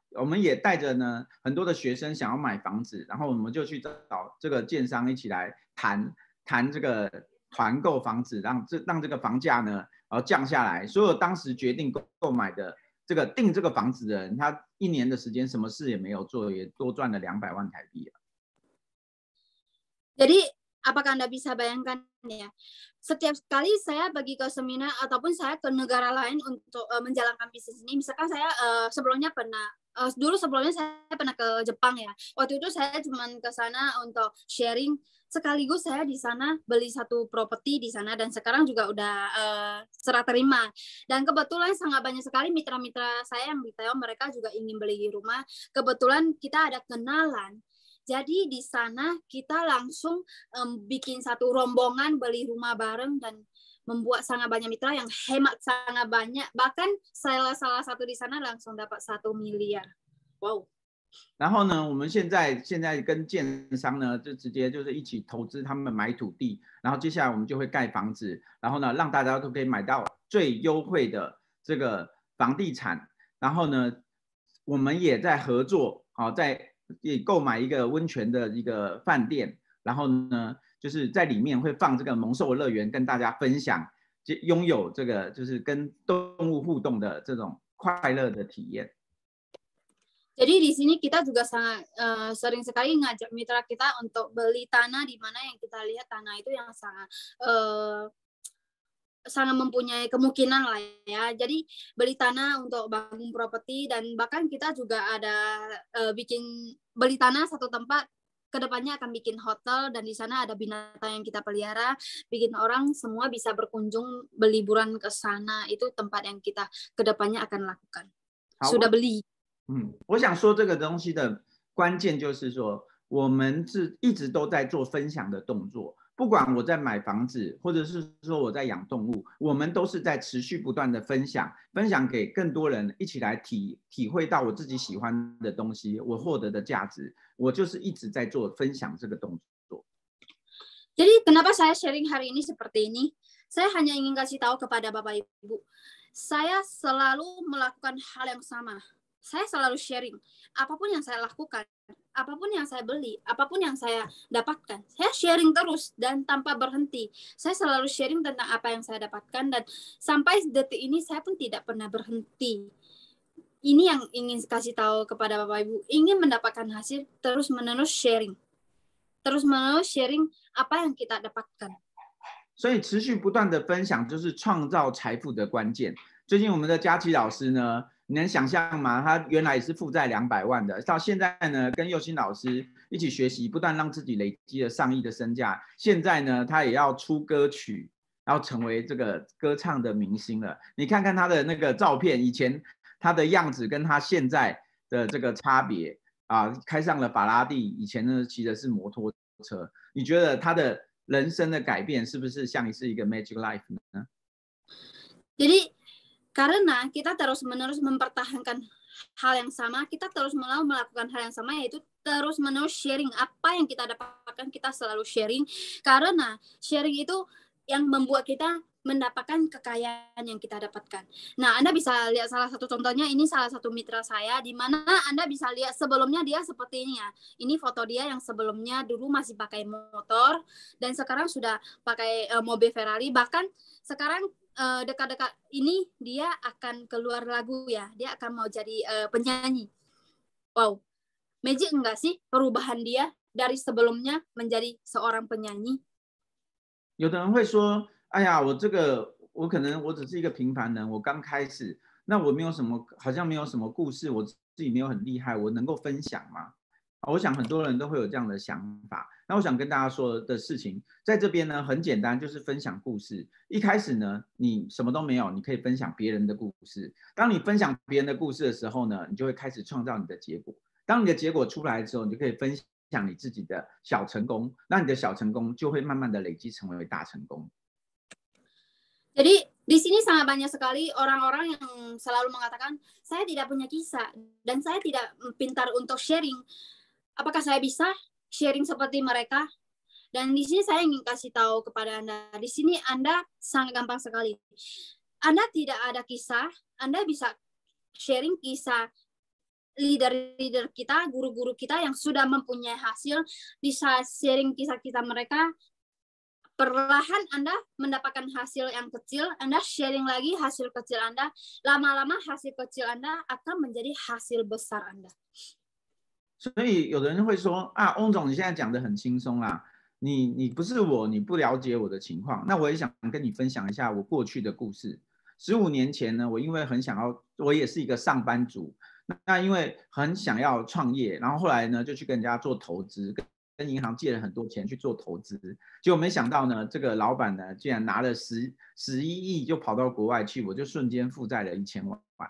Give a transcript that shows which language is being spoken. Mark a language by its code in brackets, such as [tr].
[zh] 我们也带着呢很多的学生想要买房子，然后我们就去找这个建商一起来谈这个团购房子，让这个房价呢降下来。所有当时决定购买的订这个房子的人，他1年的时间什么事也没有做，也多赚了200万台币。 [id] Jadi apakah Anda bisa bayangkan ya, setiap kali saya pergi ke seminar ataupun saya ke negara lain untuk menjalankan bisnis ini, misalkan saya sebelumnya saya pernah ke Jepang ya. Waktu itu saya cuma ke sana untuk sharing, sekaligus saya di sana beli satu properti di sana dan sekarang juga udah serah terima. Dan kebetulan sangat banyak sekali mitra-mitra saya yang di Taiwan, mereka juga ingin beli rumah. Kebetulan kita ada kenalan. Jadi di sana kita langsung bikin satu rombongan beli rumah bareng dan membuat sangat banyak mitra yang hemat sangat banyak. Bahkan salah satu di sana langsung dapat 1 miliar. Wow. [zh] 然后呢，我们现在跟建商呢，就直接就是一起投资他们买土地，然后接下来我们就会盖房子，然后呢，让大家都可以买到最优惠的这个房地产。然后呢，我们也在合作，也购买一个温泉的一个饭店，然后呢，就是在里面会放这个萌兽乐园，跟大家分享，拥有这个就是跟动物互动的这种快乐的体验。 [id] Jadi di sini kita juga sangat sering sekali ngajak mitra kita untuk beli tanah di mana yang kita lihat tanah itu yang sangat mempunyai kemungkinan lah ya. Jadi beli tanah untuk bangun properti dan bahkan kita juga ada beli tanah satu tempat, kedepannya akan bikin hotel dan di sana ada binatang yang kita pelihara, bikin orang semua bisa berkunjung berliburan ke sana. Itu tempat yang kita kedepannya akan lakukan. Sudah beli. [zh] 我想说这个东西的关键就是说，我们一直都在做分享的动作。不管我在买房子，或者是说我在养动物，我们都是在持续不断的分享给更多人一起来体会到我自己喜欢的东西，我获得的价值。我就是一直在做分享这个动作。 [id] Jadi kenapa saya sharing hari ini seperti ini? Saya hanya ingin kasih tahu kepada Bapak Ibu. saya selalu melakukan hal yang sama. Saya selalu sharing. Apapun yang saya lakukan, apapun yang saya beli, apapun yang saya dapatkan, saya sharing terus dan tanpa berhenti. Saya selalu sharing tentang apa yang saya dapatkan dan sampai detik ini saya pun tidak pernah berhenti. Ini yang ingin kasih tahu kepada Bapak Ibu. Ingin mendapatkan hasil, terus-menerus sharing. Terus-menerus sharing apa yang kita dapatkan. [zh] 所以持续不断的分享就是创造财富的关键。最近我们的佳琪老师呢，你能想象吗？他原来也是负债200万的，到现在呢，跟佑星老师一起学习，不断让自己累积了上亿的身价。现在呢，他也要出歌曲，然后成为这个歌唱的明星了。你看看他的那个照片，以前他的样子跟他现在的这个差别啊，开上了法拉第，以前呢骑的是摩托车。你觉得他的人生的改变是不是像是一个 [en] magic life [zh] 呢？ [id] Jadi karena kita terus-menerus mempertahankan hal yang sama, kita terus-menerus melakukan hal yang sama, yaitu terus-menerus sharing. Apa yang kita dapatkan kita selalu sharing, karena sharing itu yang membuat kita mendapatkan kekayaan yang kita dapatkan. Nah, Anda bisa lihat salah satu contohnya, ini salah satu mitra saya, di mana Anda bisa lihat sebelumnya dia seperti ini ya. Ini foto dia yang sebelumnya dulu masih pakai motor, dan sekarang sudah pakai mobil Ferrari. Bahkan sekarang dekat-dekat ini dia akan keluar lagu ya, dia akan mau jadi penyanyi. Wow, magic enggak sih perubahan dia dari sebelumnya menjadi seorang penyanyi? [zh] 有的人会说，哎呀，我可能我只是一个平凡人，我刚开始，那我没有什么，好像没有什么故事，我自己没有很厉害，我能够分享吗？我想很多人都会有这样的想法。那我想跟大家说的事情，在这边呢很简单，就是分享故事。一开始呢，你什么都没有，你可以分享别人的故事。当你分享别人的故事的时候呢，你就会开始创造你的结果。当你的结果出来之后，你就可以分享你自己的小成功，那你的小成功就会慢慢的累积成为大成功。 [id] Jadi di sini sangat banyak sekali orang-orang yang selalu mengatakan saya tidak punya kisah dan saya tidak pintar untuk sharing. Apakah saya bisa sharing seperti mereka? Dan di sini saya ingin kasih tahu kepada Anda, di sini Anda sangat gampang sekali. Anda tidak ada kisah, Anda bisa sharing kisah leader-leader kita, guru-guru kita yang sudah mempunyai hasil, bisa sharing kisah-kisah mereka. Perlahan Anda mendapatkan hasil yang kecil, Anda sharing lagi hasil kecil Anda, lama-lama hasil kecil Anda akan menjadi hasil besar Anda. [zh] 所以有的人会说啊，翁总你现在讲的很轻松啦，你不是我，你不了解我的情况。那我也想跟你分享一下我过去的故事。 15年前呢，我因为很想要，我也是一个上班族，那因为很想要创业，然后后来呢就去跟人家做投资，跟银行借了很多钱去做投资，结果没想到呢，这个老板呢竟然拿了11亿就跑到国外去，我就瞬间负债了1000万。